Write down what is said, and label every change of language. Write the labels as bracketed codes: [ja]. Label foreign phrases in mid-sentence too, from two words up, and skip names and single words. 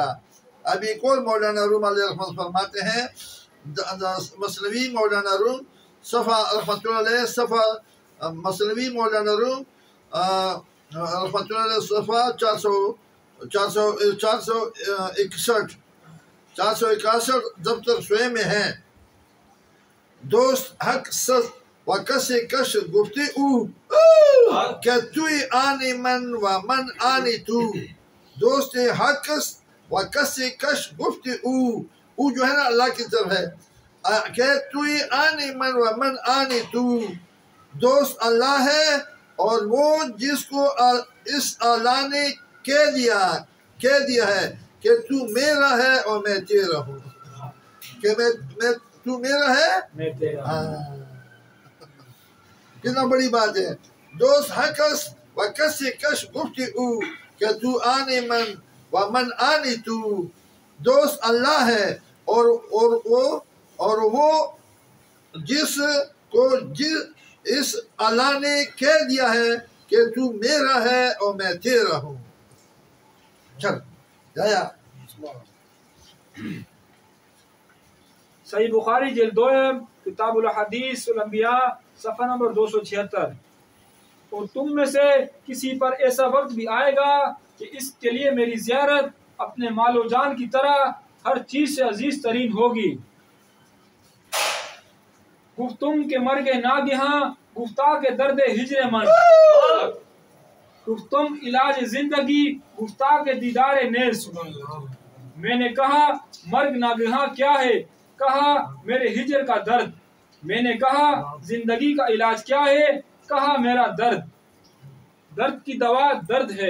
[ur] اب ایک اور مولانا روم علیہ رحمت فرماتے ہیں، مثنوی مولانا روم صفحہ رحمت اللہ علیہ صفحہ مثنوی مولانا روم رحمت اللہ علیہ صفحہ 461 دفتر سوئے میں ہے. [fa] دوست حق سز و کسی کش گفتی او کہ توی آنی من و من آنی تو. دوست حق و کسی کش گفتی او [ur] جو ہے نا اللہ کی طرف ہے [fa] کہ توی آنی من و من آنی تو. [ur] دوست اللہ ہے اور وہ جس کو اس اللہ نے کہہ دیا ہے کہ تو میرا ہے اور میں تیرا ہوں. کہ میں تو میرا ہے میں تیرا. کتنا بڑی بات ہے. [fa] دوست حقس و کسی کش گفتی او کہ تو آنی من و من آنی تو. [ur] دوست اللہ ہے اور وہ جس کو اس اللہ نے کہہ دیا ہے کہ تو میرا ہے اور میں تیرا ہوں. چل جایا. صحیح بخاری جلد 2 کتاب الحدیث الانبیاء صفحہ نمبر 276. اور تم میں سے کسی پر ایسا وقت بھی آئے گا کہ اس کے لیے میری زیارت اپنے مال و جان کی طرح ہر چیز سے عزیز ترین ہوگی. [fa] گفتم کے مرگ ناگہاں گفتہ کے درد ہجر من. گفتم علاج زندگی گفتہ کے دیدار نیز. [ur] میں نے کہا [fa] مرگ ناگہاں [ur] کیا ہے؟ کہا میرے ہجر کا درد. میں نے کہا زندگی کا علاج کیا ہے؟ کہا میرا درد. درد کی دوا درد ہے.